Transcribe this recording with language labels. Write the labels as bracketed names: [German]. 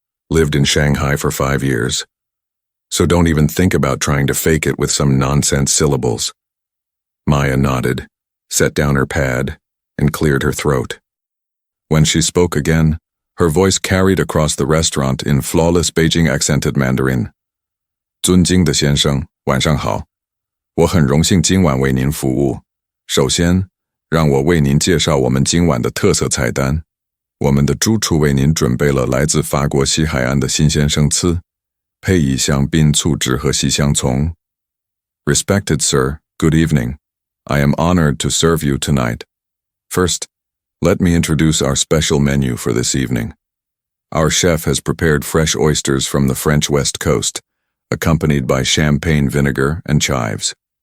[English] Lived in Shanghai for 5 years. So don't even think about trying to fake it with some nonsense syllables. Maya nodded, set down her pad, and cleared her throat. When she spoke again, her voice carried across the restaurant in flawless Beijing accented Mandarin. [Chinese] 尊敬的先生，晚上好。我很荣幸今晚为您服务。首先，让我为您介绍我们今晚的特色菜单。我们的主厨为您准备了来自法国西海岸的新鲜生刺，配以香槟醋汁和西香葱。 [English] Respected sir, good evening. I am honored to serve you tonight. First, let me introduce our special menu for this evening. Our chef has prepared fresh oysters from the French West Coast, accompanied by champagne vinegar and chives.